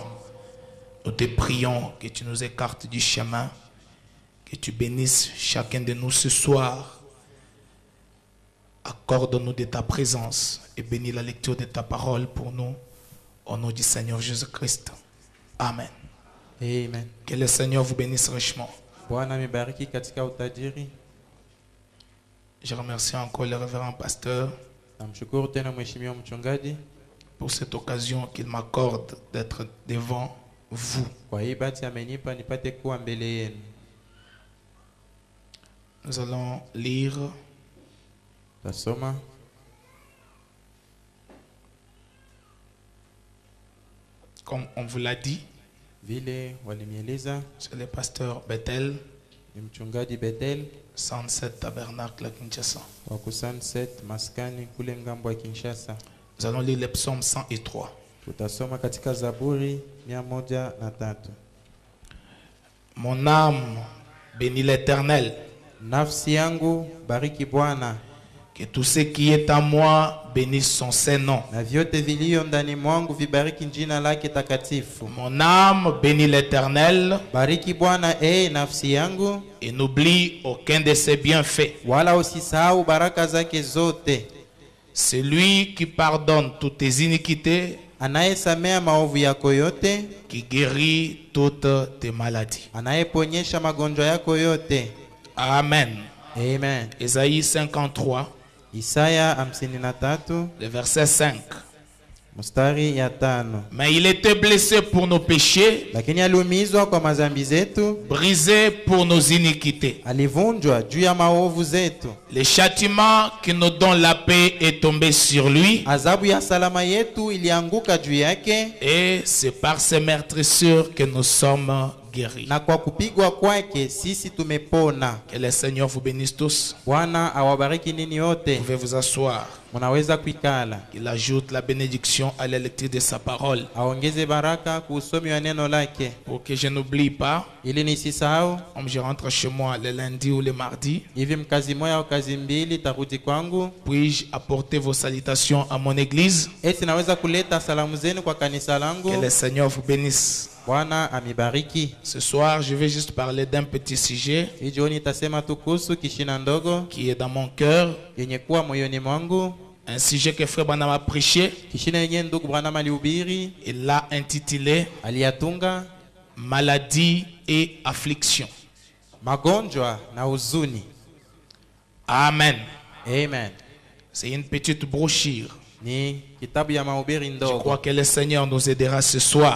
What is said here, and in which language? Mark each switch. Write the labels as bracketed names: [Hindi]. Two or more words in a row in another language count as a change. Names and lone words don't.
[French] Nous te prions que tu nous écartes du chemin, que tu bénisses chacun de nous ce soir. Accorde-nous de ta présence et bénis la lecture de ta parole pour nous. Au nom du Seigneur Jésus-Christ. Amen. Amen. Que le Seigneur vous bénisse richement. [Swahili] Bwana amebariki katika utajiri. [French] Je remercie encore le révérend pasteur [Swahili] Namshukuru tena mheshimiwa mchungaji [French] pour cette occasion qu'il m'accorde d'être devant vous. [Swahili] kwa hii bahati amenipa nipate kuwa mbele yenu. [French] Nous allons lire [Swahili] Tasoma [French] comme on vous l'a dit. [Swahili] vile walinieleza. [French] C'est le pasteur Bethel, [Swahili] Ni mchungaji Bethel [French] 107 Tabernacle à Kinshasa. [Swahili] wa ku Sunset maskani kule ngambo ya Kinshasa. [French] Nous allons lire le psaume 103. [Swahili] Tutasoma katika Zaburi 103. [French] Mon âme bénit l'Éternel, [Swahili] Nafsi yangu bariki Bwana, [French] que tout ce qui est à moi bénisse son Saint-Nom. [Swahili] na vyote vilio ndani mwangu vibariki jina lake takatifu. [French] Mon âme bénit l'Éternel [Swahili] Bariki Bwana nafsi yangu, [French] et n'oublie aucun de ses bienfaits. [Swahili] wala usisahau baraka zake zote. [French] C'est lui qui pardonne toutes tes iniquités, [Swahili] Anayesamea maovu yako yote, [French] qui guérit toutes tes maladies. [Swahili] anayeponyesha magonjwa yako yote. [French] Amen. [Swahili] Amen. [French] Ésaïe 53, [Swahili] Isaya 53 [French] le verset 5. [Swahili] mstari ya 5. [French] Mais il était blessé pour nos péchés, [Swahili] Lakini aliumizwa kwa mazambi zetu, [French] brisé pour nos iniquités. [Swahili] alivunjwa juu ya maovu zetu. [French] Le châtiment qui nous donne la paix est tombé sur lui, [Swahili] Adhabu ya salama yetu ilianguka juu yake, [French] et c'est par ses meurtrissures que nous sommes guéris. [Swahili] na kwa kupigwa kwake sisi tumepona. [French] Que le Seigneur vous bénisse tous. [Swahili] Bwana awabariki nini [French] Vous [Swahili] yote. [French] pouvez vous asseoir. [Swahili] Munaweza kuikala. [French] Il ajoute la bénédiction à la lecture de sa parole. [Swahili] Aongeze baraka kuusomi wa neno lake, [French] Pour que je n'oublie pas, [Swahili] ili nisisahau. [French] comme je rentre chez moi le lundi ou le mardi, [Swahili] Hivi mkazi moya au kazi mbili tarudi kwangu, [French] puis-je apporter vos salutations à mon église? [Swahili] eti naweza kuleta salamu zenu kwa kanisa langu. [French] Que le Seigneur vous bénisse. [Swahili] Bwana amibariki. [French] Ce soir, je vais juste parler d'un petit sujet [Swahili] Hii jioni nitasema tu kuhusu kishina ndogo [French] qui est dans mon cœur. [Swahili] yenye kuwa moyoni mwangu. [French] Un sujet que Frère Branham a prêché. [Swahili] Kishina yenye ndugu Branham alihubiri, [French] Il l'a intitulé [Swahili] aliyatunga [French] Maladie et affliction. [Swahili] magonjwa na huzuni. [French] Amen. [Swahili] Amen. [French] C'est une petite brochure [Swahili] Ni kitabu ya mahubiri [French] Je [Swahili] ndogo. [French] crois que le Seigneur nous aidera ce soir.